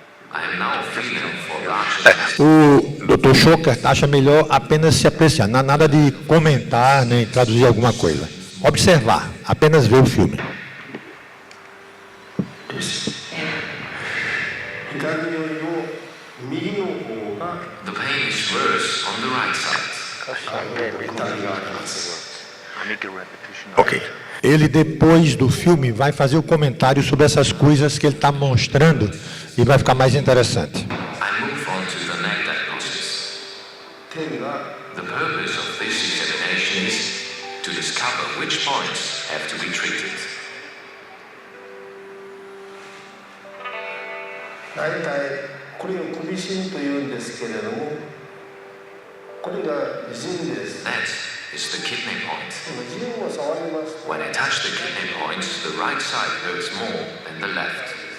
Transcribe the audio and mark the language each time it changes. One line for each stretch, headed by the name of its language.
English: I am now feeling for larger
Portuguese: O Dr. Shoker acha melhor apenas se apreciar, não há nada de comentar nem traduzir alguma coisa. Observar, apenas ver o filme.
English: The pain is worse on the right side. Ok.
Portuguese: Ele, depois do filme, vai fazer o comentário sobre essas coisas que ele está mostrando e vai ficar mais interessante.
English: I move on to the neck diagnosis. The purpose of this examination is to discover which points have to be treated.
Japanese: 大体これを首芯というんですけれども、これが腎です。
English: That is the kidney point.
Japanese: 腎を触りますと、
English: When I touch the kidney point, the right side hurts more than the left.